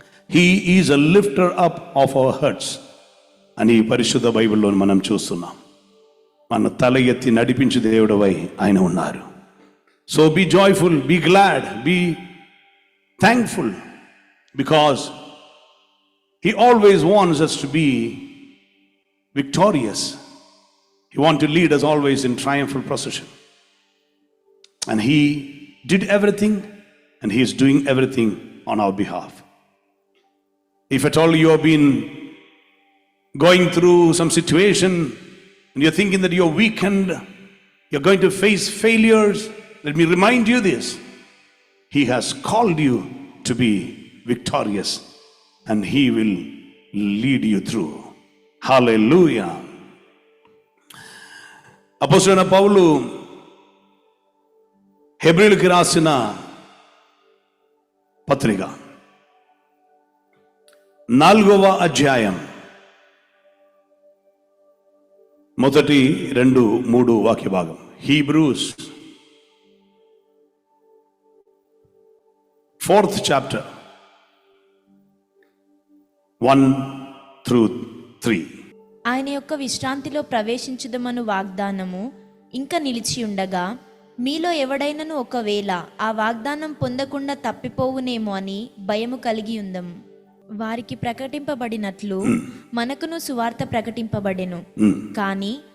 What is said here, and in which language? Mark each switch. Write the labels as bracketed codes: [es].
[en] he is a lifter up of our hearts [te] అని పరిశుద్ధ బైబిల్లో మనం చూస్తున్నాం. మన తల ఎత్తి నడిపించే దేవుడవై ఆయన ఉన్నారు. [en] So be joyful, be glad, be thankful, because he always wants us to be victorious. He wants to lead us always in triumphal procession. And he did everything, and he is doing everything on our behalf. If at all you have been going through some situation and you're thinking that you're weakened, you're going to face failures, let me remind you this: he has called you to be victorious, and he will lead you through. Hallelujah. [te] అపోస్తలుడైన పౌలు హెబ్రీయులకు రాసిన పత్రిక 4వ అధ్యాయం 1, 2, 3 వాక్య భాగం. [en] Hebrews 4th chapter 1 through 3. [te] ఆయన యొక్క విశ్రాంతిలో ప్రవేశించుదమను వాగ్దానము ఇంకా నిలిచి ఉండగా, మీలో ఎవడైనను ఒకవేళ ఆ వాగ్దానం పొందకుండా తప్పిపోవునేమో అని భయము కలిగి ఉందము. వారికి ప్రకటింపబడినట్లు మనకును సువార్త ప్రకటింపబడెను. కానీ